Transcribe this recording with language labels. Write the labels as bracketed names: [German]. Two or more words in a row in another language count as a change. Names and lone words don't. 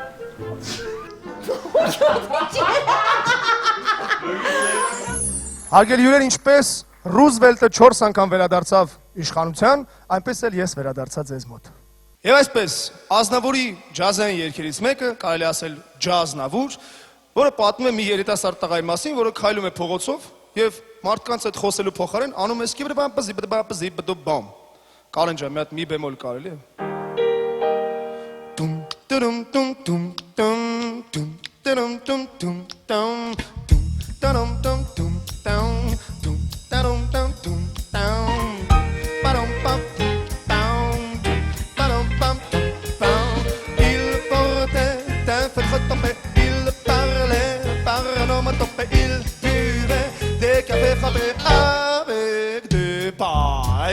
[Armenian] Հարգելի հյուրեր, ինչպես Ռուզվելտը 4 անգամ վերադարձավ իշխանության, այնպես էլ ես վերադարձա ձեզ մոտ։ Եվ այսպես, Ազնավուրի ջազային երգերից մեկը, կարելի ասել ջազնավուր, որը պատմում է մի երիտասարդ տղայի մասին, որը քայլում է փողոցով եւ մարդկանց հետ խոսելու փոխարեն անում է սկիբրբամ։ Կարեն ջան, մի հատ մի բեմոլ կարելի է։ Տում տում տում տում տում տում տում տում տում տում տում տում տում տում տում տում տում Param pam pam pam pam. [French] Il portait un feutre tombé, il parlait par un homme tombé, il buvait des cafés frappés avec des pailles.